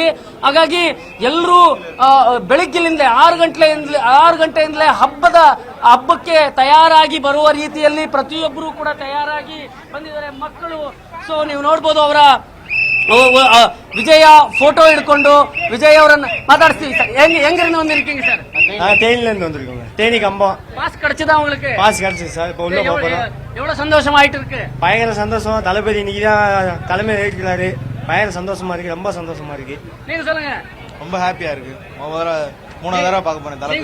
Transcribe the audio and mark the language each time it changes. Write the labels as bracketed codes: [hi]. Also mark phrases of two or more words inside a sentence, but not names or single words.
[kn] ಹಾಗಾಗಿ ಎಲ್ಲರೂ ಬೆಳಿಗ್ಗೆಲಿಂದ 6 ಗಂಟೆಯಿಂದಲೇ ಹಬ್ಬಕ್ಕೆ ತಯಾರಾಗಿ ಬರುವ ರೀತಿಯಲ್ಲಿ ಪ್ರತಿಯೊಬ್ಬರು ಕೂಡ ತಯಾರಾಗಿ ಬಂದಿದ್ದಾರೆ ಮಕ್ಕಳು. ಸೊ ನೀವು ನೋಡ್ಬೋದು, ಅವರ ವಿಜಯ ಫೋಟೋ ಹಿಡ್ಕೊಂಡು ವಿಜಯ್ ಅವರನ್ನ ಮಾತಾಡುಸ್ತೀಂಗ ಸಾರ್. [ta] எங்கிருந்து வந்திருக்கீங்க சார்? தேனில இருந்து வந்திருக்கோங்க. தேனி கம்பம். பாஸ் கிடைச்சதா உங்களுக்கு? பாஸ் கிடைச்சது சார். இப்போ உள்ள போறோம். எவ்வளவு சந்தோஷமா ஆயிட்டு இருக்கு? பயங்கர சந்தோஷம். தளபதி இன்னைக்கு தான் தலைமை ஏற்கிறாரு. பயங்கர சந்தோஷமா இருக்கு, ரொம்ப சந்தோஷமா இருக்கு. நீங்க சொல்லுங்க. ரொம்ப ஹாப்பியா இருக்கு. மூணாவது தடவை பார்க்க போறேன் தளபதி.